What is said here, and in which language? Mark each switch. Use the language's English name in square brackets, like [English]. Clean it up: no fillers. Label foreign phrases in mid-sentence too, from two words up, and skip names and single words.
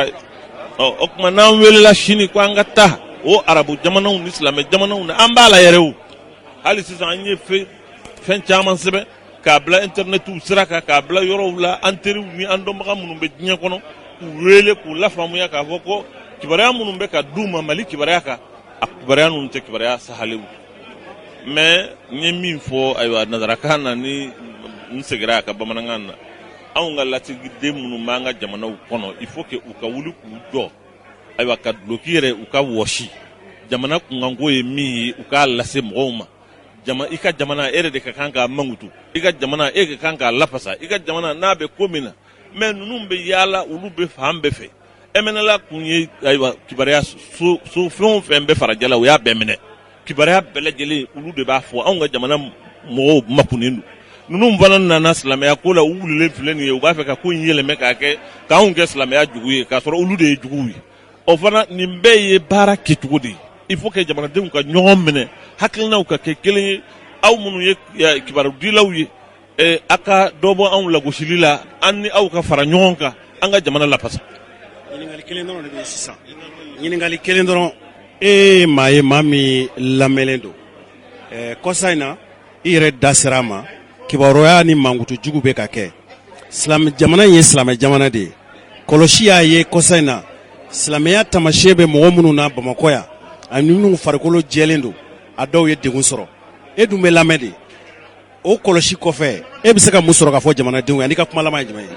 [Bambara] ye o tuma n'an welela sini ko an ka taa o arabu jamanaw ni silamɛ jamanaw na an b'a la yɛrɛ o hali sisan an ye fɛn caman sɛbɛn k'a bila internetiw sira kan k'a bila yɔrɔw la an teriw ni an dɔnbaga minnu bɛ diɲɛ kɔnɔ k'u wele k'u lafaamuya k'a fɔ ko kibaruya minnu bɛ ka d'u ma Mali kibaruya kan a kibaruya ninnu tɛ kibaruya sahalew mais n ye min fɔ ayiwa nanzarakan na ni n segira a ka bamanankan na anw ka lasigiden minnu b'an ka jamanaw kɔnɔ [French] il faut que [Bambara] u ka wuli k'u jɔ ayiwa ka duloki yɛrɛ u ka wɔsi jamana kunkanko ye min ye u k'a lase mɔgɔw ma i ka jamana e de ka kan k'a mankutu i ka jamana e ka kan k'a lafasa i ka jamana n'a bɛ ko min na mais ninnu bɛ yaala olu bɛ fan bɛɛ fɛ MNLA kun ye ayiwa kibaruya so fɛn o fɛn bɛ farajɛla o y'a bɛɛ minɛ kibaruya bɛɛ lajɛlen olu de b'a fɔ anw ka jamana mɔgɔw makunnen don ninnu fana nana silamɛya ko la u wulilen filɛ nin ye u b'a fɛ ka ko in yɛlɛmɛ k'a kɛ k'anw kɛ silamɛya jugu ye k'a sɔrɔ olu de ye juguw ye o fana nin bɛɛ ye baara kɛcogo de ye [French] il faut que [Bambara] jamanadenw ka ɲɔgɔn minɛ hakilinaw ka kɛ kelen ye aw minnu ye kibarudilaw ye a ka dɔ bɔ anw lagosili la an ni aw ka fara ɲɔgɔn kan an ka jamana lapasa ɲininkali kelen dɔrɔn de bɛ sisan ɲininkali kelen dɔrɔn maa ye maa min lamɛnlen don kɔsa in na i yɛrɛ da sera a ma kibaruya ni mankutu jugu bɛ ka kɛ jamana in ye silamɛ jamana de ye kɔlɔsi y'a ye kɔsa in na silamɛya taamasiyɛn bɛ mɔgɔ minnu na Bamakɔ yan ani minnu farikolo jɛlen don a dɔw ye degun sɔrɔ e dun bɛ lamɛn de o kɔlɔsi kɔfɛ e bɛ se ka mun sɔrɔ ka fɔ jamanadenw ye ani ka kuma laban ye jumɛn ye